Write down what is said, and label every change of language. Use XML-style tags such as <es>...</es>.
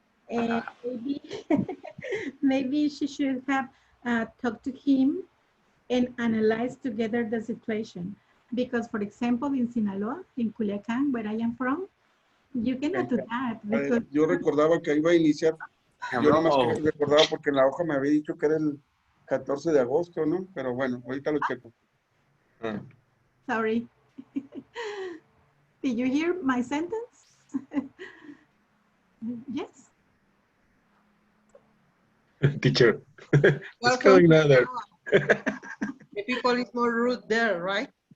<en>Maybe, maybe she should have talked to him and analyzed together the situation. Because, for example, in Sinaloa, in Culiacán, where I am from, you cannot do that. Because</en> <es>Yo recordaba que iba a iniciar. Yo nomás recordaba porque en la hoja me había dicho que era el 14 de agosto, ¿no? Pero bueno, ahorita lo checo.</es> <en>Sorry. Did you hear my sentence? Yes. Teacher, what's going on there? The people is more rude there, right?</en>